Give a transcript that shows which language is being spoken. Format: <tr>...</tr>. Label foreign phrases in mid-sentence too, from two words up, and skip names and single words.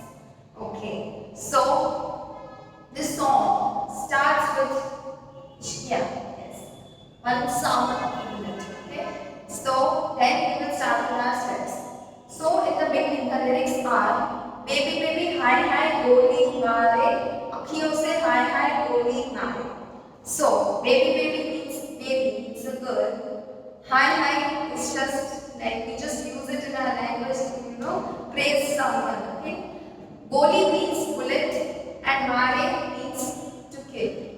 <en>Okay, so this song starts with yes, one sound of the minute. Okay, so then we will start with our steps. So in the beginning, the lyrics are</en> <hi>baby baby hi hi goli mare, akhiyon se hi hi goli mare.</hi> <en>So baby baby means baby, it's a girl. Hi hi is just like we just use it in our language to praise someone. Okay. Goli means bullet and mare means to kill.</en>